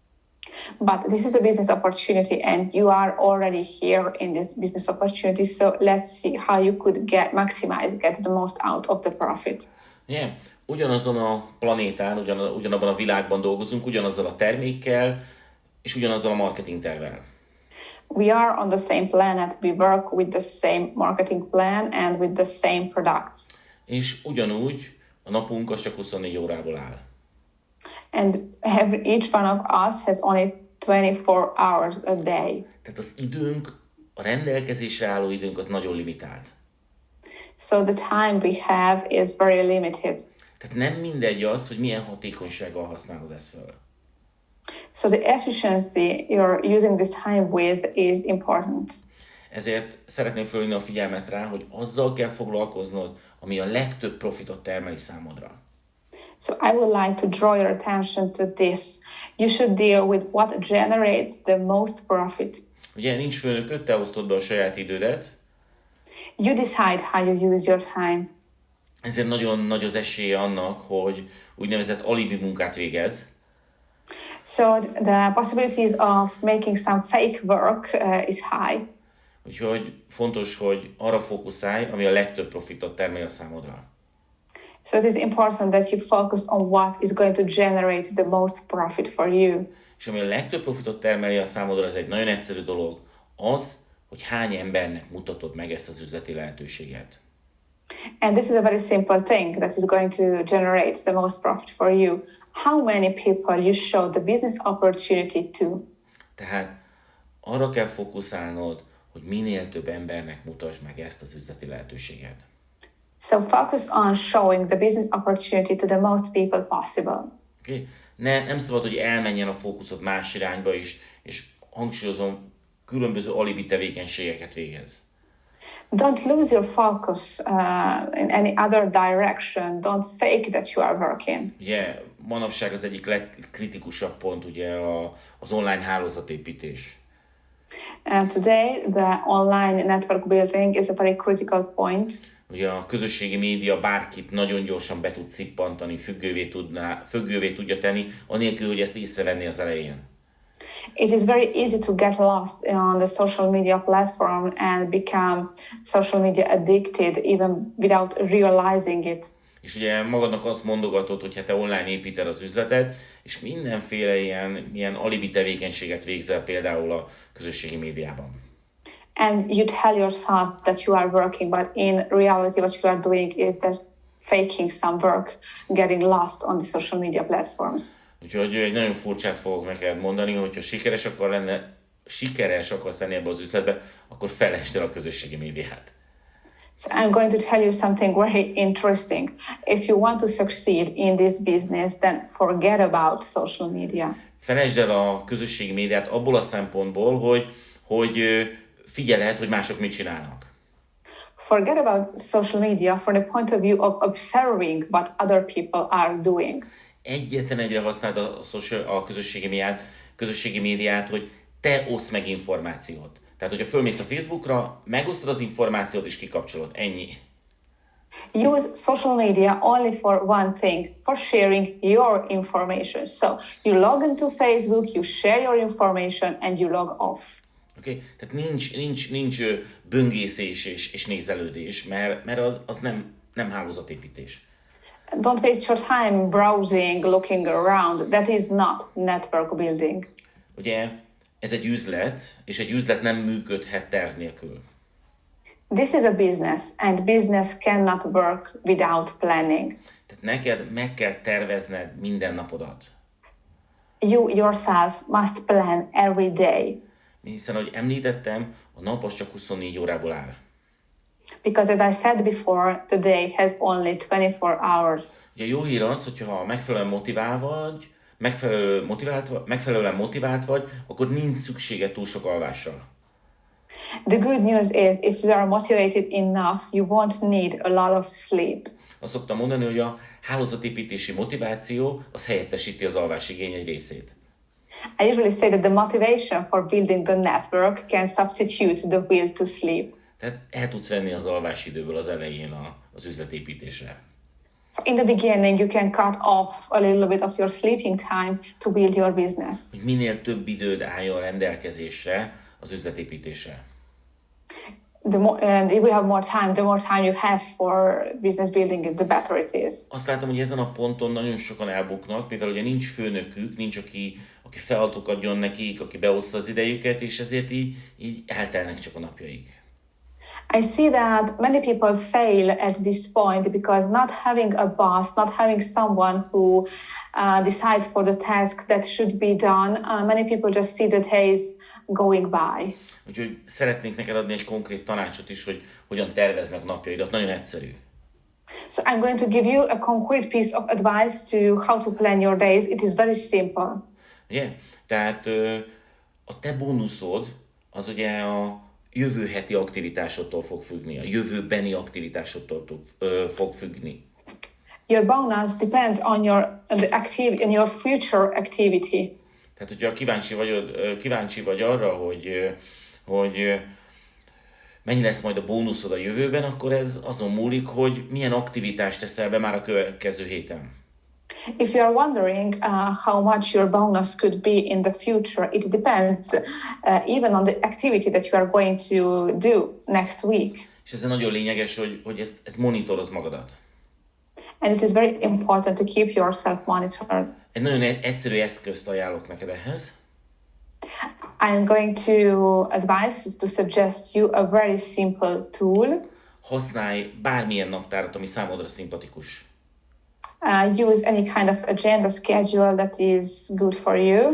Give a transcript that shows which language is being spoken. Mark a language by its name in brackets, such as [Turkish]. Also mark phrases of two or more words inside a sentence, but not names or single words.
[English] But this is a business opportunity and you are already here in this business opportunity, so let's see how you could get the most out of the profit. Yeah. [Hungarian] Ugyanazon a planétán, ugyanabban a világban dolgozunk, ugyanazzal a termékkel, és ugyanazzal a marketing tervvel. [English] We are on the same planet, we work with the same marketing plan and with the same products. [Hungarian] És ugyanúgy a napunk az csak 24 órából áll. [English] And each one of us has only 24 hours a day. [Hungarian] Tehát az időnk, a rendelkezésre álló időnk az nagyon limitált. [English] So the time we have is very limited. [Hungarian] Tehát nem mindegy az, hogy milyen hatékonysággal használod ezt fel. [English] So the efficiency you're using this time with is important. [Hungarian] Ezért szeretném fölhívni a figyelmet rá, hogy azzal kell foglalkoznod, ami a legtöbb profitot termeli számodra. [English] So I would like to draw your attention to this. You should deal with what generates the most profit. [Hungarian] Ugye nincs főnököd, te osztod be a saját idődet. [English] You decide how you use your time. [Hungarian] Ezért nagyon nagy az esélye annak, hogy úgynevezett alibi munkát végez. [English] So the possibilities of making some fake work is high. [Hungarian] Úgyhogy fontos, hogy arra fókuszálj, ami a legtöbb profitot termel a számodra. [English] So it is important that you focus on what is going to generate the most profit for you. [Hungarian] És ami a legtöbb profitot termeli a számodra, az egy nagyon egyszerű dolog, az, hogy hány embernek mutatod meg ezt az üzleti lehetőséget. [English] And this is a very simple thing that is going to generate the most profit for you. How many people you show the business opportunity to? [Hungarian] Tehát arra kell fókuszálnod, hogy minél több embernek mutasd meg ezt az üzleti lehetőséget. [English] So focus on showing the business opportunity to the most people possible. Okay? [Hungarian] Nem szabad, hogy elmenjen a fókuszod más irányba is, és hangsúlyozom, különböző alibi tevékenységeket végez. [English] Don't lose your focus in any other direction. Don't fake that you are working. [Hungarian] Ugye manapság az egyik legkritikusabb pont ugye az online hálózatépítés. [English] And today the online network building is a very critical point. [Hungarian] Ugye a közösségi média bárkit nagyon gyorsan be tud szippantani, függővé tudja tenni, anélkül, hogy ezt észrevenné az elején. [English] It is very easy to get lost on the social media platform and become social media addicted even without realizing it. [Hungarian] És ugye magadnak azt mondogatod, hogy hát te online építed az üzleted, és mindenféle ilyen alibi tevékenységet végzel például a közösségi médiában. [English] And you tell yourself that you are working, but in reality what you are doing is that faking some work, getting lost on the social media platforms. [Hungarian] Úgyhogy egy nagyon furcsát fogok neked mondani, hogyha sikeres akarsz lenni ebbe az üzletbe, akkor felejtsd el a közösségi médiát. [English] So I'm going to tell you something very interesting. If you want to succeed in this business, then forget about social media. [Hungarian] Felejtsd el a közösségi médiát abból a szempontból, hogy figyeled, hogy mások mit csinálnak. [English] Forget about social media from the point of view of observing what other people are doing. [Hungarian] Egyetlen egyre használd a közösségi médiát, hogy te oszd meg információt. Tehát, hogyha fölmész a Facebookra, megosztod az információt és kikapcsolod. Ennyi. [English] Use social media only for one thing, for sharing your information. So you log into Facebook, you share your information and you log off. Okay? [Hungarian] Tehát nincs böngészés és nézelődés, mert az nem hálózatépítés. [English] Don't waste your time browsing, looking around. That is not network building. [Hungarian] Ugye ez egy üzlet, és egy üzlet nem működhet terv nélkül. [English] This is a business, and business cannot work without planning. [Hungarian] Tehát neked meg kell tervezned minden napodat. [English] You yourself must plan every day. [Hungarian] Hiszen, ahogy említettem, a nap az csak 24 órából áll. [English] Because as I said before, the day has only 24 hours. [Hungarian] Ugye jó hír az, hogyha megfelelően motivált vagy, akkor nincs szüksége túl sok alvásra. [English] The good news is if you are motivated enough, you won't need a lot of sleep. [Hungarian] Azt szoktam mondani, hogy a hálózatépítési motiváció az helyettesíti az alvásigény egy részét. [English] I usually say that the motivation for building the network can substitute the will to sleep. [Hungarian] Tehát el tudsz venni az alvásidőből az elején az üzletépítésre. [English] So in the beginning, you can cut off a little bit of your sleeping time to build your business. [Hungarian] Hogy minél több időd álljon rendelkezésre az üzletépítésre. [English] And if we have more time, the more time you have for business building, the better it is. [Hungarian] Azt látom, hogy ezen a ponton nagyon sokan elbuknak, mivel ugye nincs főnökük, nincs aki feladatokat adjon nekik, aki beoszta az idejüket, és ezért így eltelnek csak a napjaik. [English] I see that many people fail at this point because not having a boss, not having someone who decides for the task that should be done, many people just see the days going by. [Hungarian] Úgyhogy szeretnék neked adni egy konkrét tanácsot is, hogy hogyan tervezd meg napjaidat. Nagyon egyszerű. [English] So I'm going to give you a concrete piece of advice to how to plan your days. It is very simple. [Hungarian] Ugye? Tehát a te bónuszod az ugye a jövő heti aktivitásodtól fog függni, a jövőbeni aktivitásodtól fog függni. [English] Your bonus depends on your future activity. [Hungarian] Tehát, hogyha kíváncsi vagy arra, hogy mennyi lesz majd a bónuszod a jövőben, akkor ez azon múlik, hogy milyen aktivitást teszel be már a következő héten. [English] If you are wondering how much your bonus could be in the future, it depends even on the activity that you are going to do next week. [Hungarian] És ez nagyon lényeges, hogy ezt monitoroz magadat. [English] And it is very important to keep yourself monitored. [Hungarian] Egy nagyon egyszerű eszközt ajánlok neked ehhez. [English] I'm going to advise to suggest you a very simple tool. [Hungarian] Használj bármilyen naptárat, ami számodra szimpatikus. [English] Use any kind of agenda schedule that is good for you.